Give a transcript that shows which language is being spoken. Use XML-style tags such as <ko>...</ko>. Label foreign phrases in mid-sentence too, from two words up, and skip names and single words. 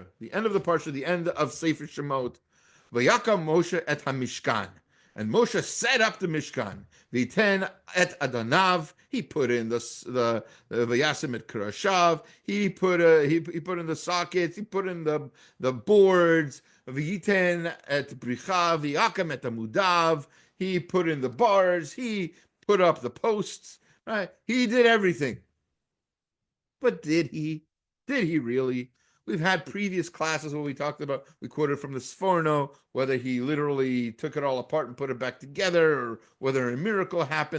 <en>The end of the parsha, the end of Sefer Shemot.</en> <he>Vayakam Moshe et HaMishkan.</he> <en>And Moshe set up the Mishkan.</en> <he>V'iten et Adanav.</he> <en>He put in the</en> <he>Vayasim et Krashav.</he> <en>He put in the sockets. He put in the boards.</en> <he>V'yiten et Bricha. V'yakam et Amudav.</he> <en>He put in the bars. He put up the posts. Right? He did everything. But did he? Did he really? We've had previous classes where we talked about, we quoted from the Sforno, whether he literally took it all apart and put it back together, or whether a miracle happened.</en>